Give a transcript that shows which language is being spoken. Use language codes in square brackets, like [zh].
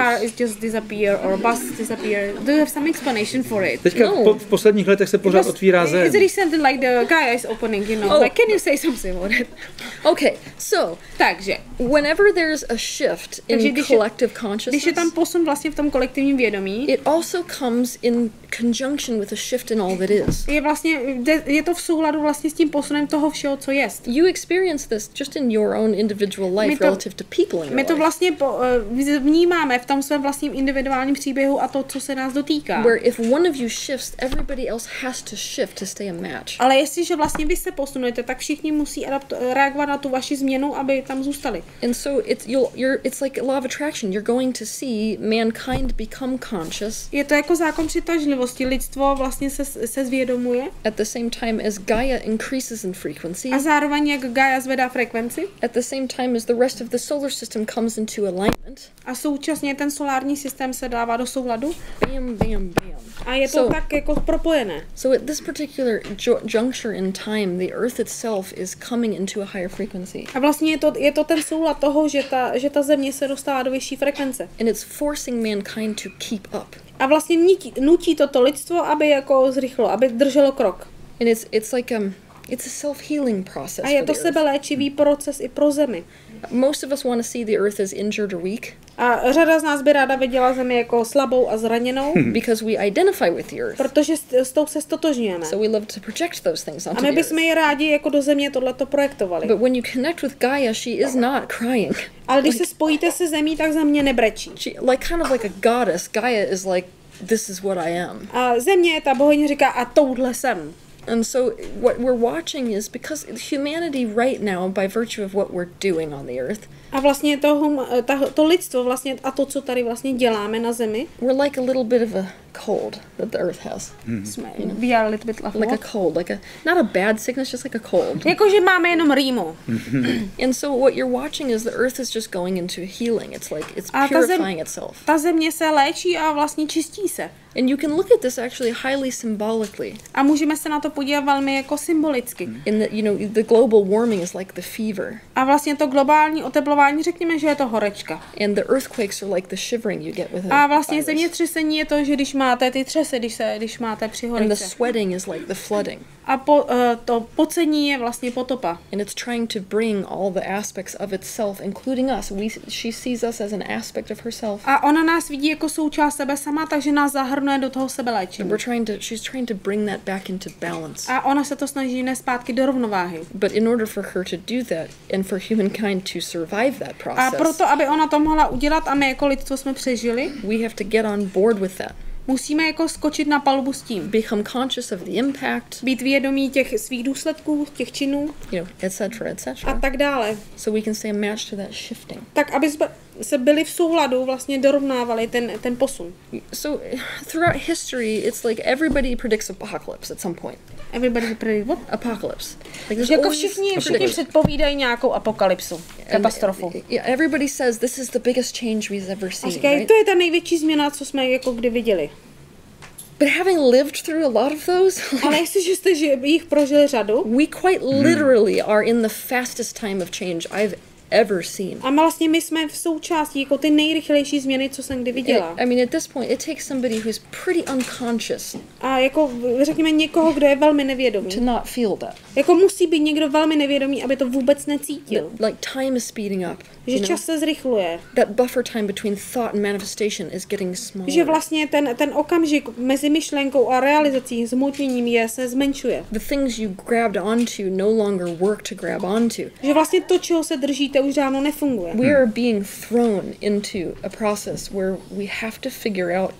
[en] Car is just disappear or bus disappear. Do you have some explanation for it? [cs] Teďka v posledních letech se pořád otvírá zem. [en] Is it something like the Gaia is opening, you know? Like, can you say something about it? Okay, so [cs] takže [en] whenever there's a shift in collective consciousness, [cs] když je tam posun vlastně v tom kolektivním vědomí, [en] it also comes in conjunction with a shift in all that is. [cs] Je to v souladu vlastně s tím posunem toho všeho, co jest. [en] You experience this just in your own individual life relative to people in your life. [cs] My to vlastně vnímáme v tom svém vlastním individuálním příběhu a to, co se nás dotýká. [en] Where if one of you shifts, everybody else has to shift to stay a match. [cs] Ale jestliže vlastně vy se posunujete, tak všichni musí reagovat na tu vaši změnu, aby tam zůstali. [en] And so it's like a law of attraction. You're going to see mankind become conscious. [cs] Je to jako zákon přitažlivosti. Lidstvo vlastně se zvědomuje. [en] At the same time as Gaia increases in frequency. [cs] A zároveň jak Gaia zvedá frekvenci. [en] At the same time as the rest of the solar system comes into alignment. [cs] A současně ten solární systém se dává do souladu. [en] Bam, bam, bam. [cs] A je to tak jako propojené. [en] So at this particular juncture in time, the Earth itself is coming into a higher frequency. [cs] A vlastně je to ten soulad toho, že ta země se dostává do vyšší frekvence. [en] And it's forcing mankind to keep up. [cs] A vlastně nutí toto lidstvo, aby jako zrychlo, aby drželo krok. [en] And it's like it's a self-healing process. [cs] A je to sebeléčivý proces i pro zemi. [en] Most of us want to see the earth as injured or weak. [cs] A řada z nás by ráda viděla zemi jako slabou a zraněnou. [en] Because we identify with the earth. [cs] Protože s tou se stotožňujeme. [en] So we love to project those things onto [cs] a my bychom ji rádi jako do země tohleto projektovali. [en] But when you connect with Gaia, she is not crying. [cs] Ale když se spojíte se zemí, tak země nebrečí. [en] Like kind of like a goddess, Gaia is like, this is what I am. [cs] A země, ta bohyně říká, a touhle jsem. [en] And so what we're watching is because humanity right now, by virtue of what we're doing on the earth, [cs] a vlastně to lidstvo vlastně a to, co tady vlastně děláme na zemi, [en] we're like a little bit of a cold that the earth has. We are a little bit like a cold, like not a bad sickness, just like a cold. [cs] Jakože máme jenom rýmu. [en] And so what you're watching is the earth is just going into healing. It's like it's purifying itself. [cs] Ta země se léčí a vlastně čistí se. [en] And you can look at this actually highly symbolically. [cs] A můžeme se na to podívat velmi jako symbolicky. [en] In the, the global warming is like the fever. [cs] A vlastně to globální oteplování, řekněme, že je to horečka. [en] And the earthquakes are like the shivering you get with it. [cs] A vlastně zemětřesení je to, že když máte ty třesy, když máte při horečce. [en] And the sweating is like the flooding. [cs] A to pocení je vlastně potopa. [en] And it's trying to bring all the aspects of itself, including us. She sees us as an aspect of herself. [cs] A ona nás vidí jako součást sebe sama, takže nás zahrnuje do toho sebeléčení. [en] She's trying to bring that back into balance. [cs] A ona se to snaží nést zpátky do rovnováhy. [en] But in order for her to do that and for humankind to survive that process. [cs] A proto, aby ona to mohla udělat a my jako lidstvo jsme přežili, [en] we have to get on board with that. [cs] Musíme jako skočit na palubu s tím. [en] Become conscious of the impact. [cs] Být vědomí těch svých důsledků, těch činů. [en] You know, etc. [cs] A tak dále. [en] So we can stay matched to that shifting. [cs] Tak, aby jsme se byli v souladu, vlastně dorovnávali ten posun. [en] So throughout history, it's like everybody predicts apocalypse at some point. Everybody predicts what? Apocalypse. Like [cs] jako všichni předpovídají nějakou apokalypsu, katastrofu. [en] Yeah, everybody says this is the biggest change we've ever seen. [cs] A říkají, [en] right? [cs] To je ta největší změna, co jsme jako kdy viděli. [en] But having lived through a lot of those, [cs] ale jestliže jste jich prožili řadu, [en] we quite literally are in the fastest time of change I've ever seen. [cs] A vlastně my jsme v součástí jako ty nejrychlejší změny, co jsem kdy viděla. [en] I mean, at this point, it takes somebody who's pretty unconscious. [cs] A jako řekněme někoho, kdo je velmi nevědomý. [en] To not feel that. [cs] Jako musí být někdo velmi nevědomý, aby to vůbec necítil. [en] Like time is speeding up. [cs] Že čas se zrychluje. [en] That buffer time between thought and manifestation is getting smaller. [cs] Že vlastně ten okamžik mezi myšlenkou a realizací, zmotněním se zmenšuje. [en] The things you grabbed onto no longer work to grab onto. [cs] Že vlastně to, čeho se držíte, už dávno nefunguje. [en] We are being thrown into a process where we have to figure out.